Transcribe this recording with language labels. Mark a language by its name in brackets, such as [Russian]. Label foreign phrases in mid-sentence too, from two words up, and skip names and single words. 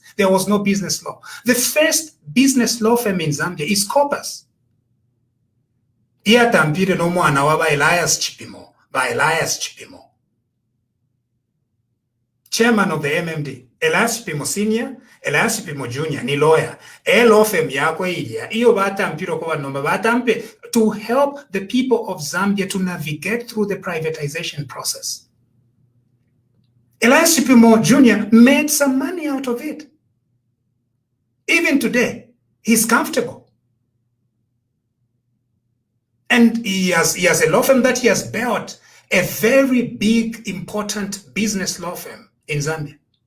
[English] There was no business law. The first business law firm in Zambia is Corpus. [Bemba] Iyatampire n'omwana wa Elias Chipimo, by Elias Chipimo. [English] Chairman of the MMD, Elias Chipimo Senior, Elias Chipimo Junior, ni lawyer. Law firm [Bemba] yakwe ilia, iyo batampiro kwa nomba batampe [English] to help the people of Zambia to navigate through the privatization process. Elias Chipimo Jr. made some money out of it. Even today, he's comfortable. And he has a law firm that he has built, a very big, important business law firm in Zambia.